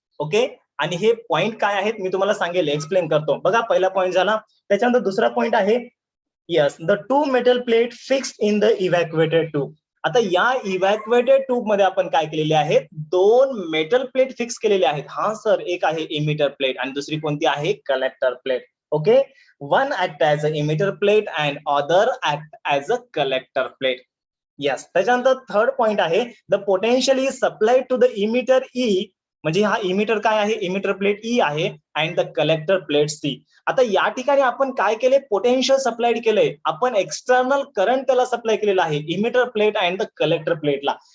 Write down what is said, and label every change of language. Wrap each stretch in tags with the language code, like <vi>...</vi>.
<mr>Okay, आणि हे point काय आहेत मी तुम्हाला सांगेल, एक्सप्लेन करतो. बघा, पहिला पॉइंट झाला. त्याच्यानंतर दुसरा पॉइंट आहे, yes,</mr> <en>The two metal plate fixed in the evacuated tube.</en> <mr>आता या इव्हॅक्युएटेड ट्यूब मध्ये आपण काय केलेले आहेत, दोन मेटल प्लेट फिक्स केलेले आहेत. हा सर, एक आहे इमिटर प्लेट आणि दुसरी कोणती आहे, collector plate.</mr> <en>Okay, one act as an emitter plate and other act as a collector plate.</en> <mr>Yes, त्याच्यानंतर थर्ड पॉइंट आहे,</mr> <en>The potential is supplied to the emitter E.</en> <mr>म्हणजे हा इमिटर काय आहे, इमिटर प्लेट ई आहे,</mr> <en>And the collector plate C.</en> <mr>आता या ठिकाणी आपण काय केले, पोटेन्शियल सप्लाइड केलंय, आपण एक्सटर्नल करंट त्याला सप्लाय केलेला आहे, emitter plate and the collector प्लेटला.</mr>